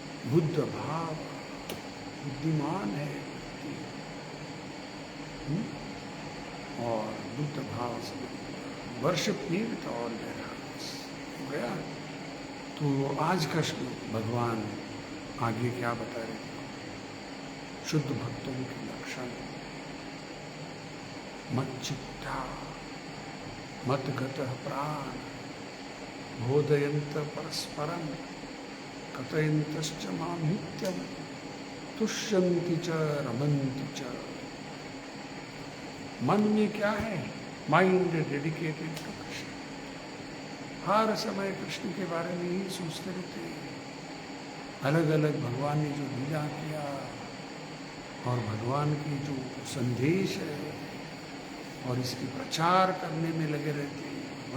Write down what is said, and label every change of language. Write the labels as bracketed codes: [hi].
[hi] बुद्ध भाव, बुद्धिमान है व्यक्ति, और बुद्ध भाव से [en] worship me with all their hearts [hi] हो गया। तो आज का श्लोक भगवान आगे क्या बता रहे थे? शुद्ध भक्तों के लक्षण। [sa] मच्चित्ता मतगतः प्राण बोधयन्त परस्परम कथयन्तश्च मां नित्यं तुष्यन्ति च रमन्ति च। [hi] मन में क्या है? [en] Mind dedicated to Krishna. [hi] हर समय कृष्ण के बारे में ही सोचते रहते हैं। अलग अलग भगवान ने जो लीला किया और भगवान की जो संदेश है और इसके प्रचार करने में लगे रहते हैं।